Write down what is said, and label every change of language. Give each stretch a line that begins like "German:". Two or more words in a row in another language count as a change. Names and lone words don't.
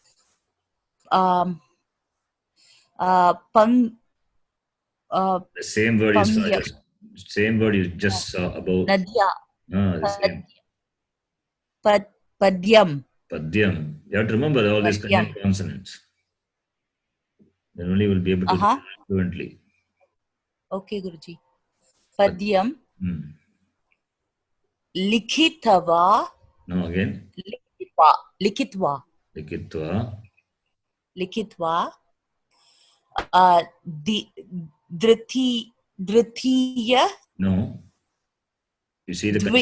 English: The same word you just saw about. Nadya. The same. Padyam. Padyam. You have to remember all these conjunct consonants. Then only you will be able to do it fluently. Okay, Guruji. Padyam. Likhitava. No, again.
Sanskrit: Likhitva. Dritiya.
English: No. You see the